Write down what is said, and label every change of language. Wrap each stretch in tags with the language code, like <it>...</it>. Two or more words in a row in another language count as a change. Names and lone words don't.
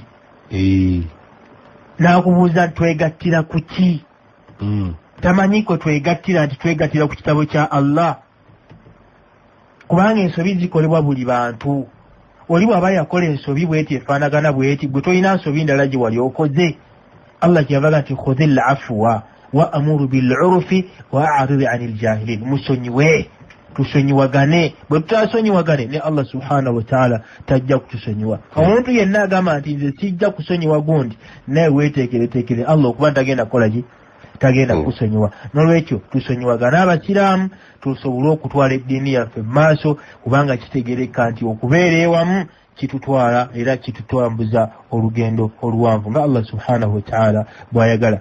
<lg>N'akubuuza nti twegattira ku ki? Tamanyiko twegattira nti twegattira ku kitabo kya Allah, kubanga ensobi zikolebwa buli bantu. Oli bw'aba yakola ensobi bweti efaanagana bweti, gwe tolina nsobi ndala gye wali okoze.</lg> <ar>Allah</ar> <lg>kyavaga nti</lg> <ar>خذ العفو وأمر بالعرف وأعرض عن الجاهلين.</ar> <lg>Musonyiwe, tusonyiwagane. Bwe tutasonyiwagane ne Allah</lg> <ar>سبحانه وتعالى</ar> <lg>tajja kutusonyiwa. Omuntu yenna agamba nti nze sijja kusonyiwa gundi, naye weeteekereteekere Allah okuba tagenda kukola ki? Tagenda kusonyiwa. N'olwekyo tusonyiwagane abasiraamu tusobole okutwala eddiini yaffe mu maaso, kubanga kitegereka nti okubeera ewamu kitutwala era kitutwambuza olugendo oluwanvu nga Allah</lg> <ar>سبحانه وتعالى</ar> <lg>bw'ayagala.</lg>